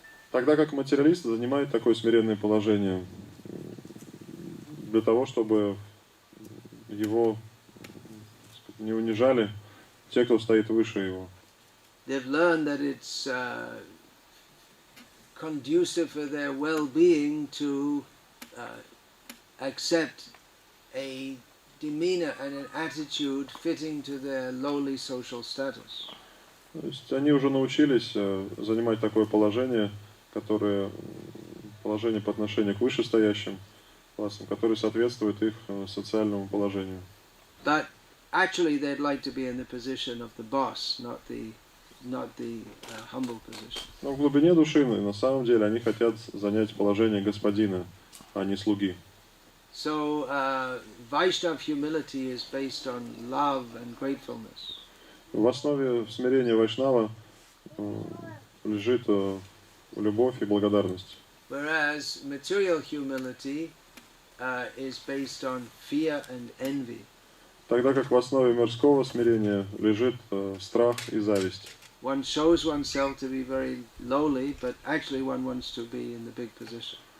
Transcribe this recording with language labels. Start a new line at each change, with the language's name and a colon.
Russian: Тогда как материалист занимает такое смиренное положение для того, чтобы его не унижали те, кто стоит выше его.
English: They've learned that it's conducive for their well-being to accept a demeanor and an attitude fitting to their lowly social status.
Russian: То есть они уже научились занимать такое положение, которое положение по отношению к вышестоящим классам, которое соответствует их социальному положению.
English: But actually, they'd like to be in the position of the boss, not the humble position.
Russian: Но в глубине души, на самом деле, они хотят занять положение господина, а не слуги.
English: So Vaishnava humility is based on love and gratefulness.
Russian: В основе смирения вайшнава лежит любовь и благодарность.
English: Whereas material humility is based on fear and envy.
Russian: Тогда как в основе мирского смирения лежит страх и зависть.
English: One shows oneself to be very lowly, but actually one wants to be in the big position.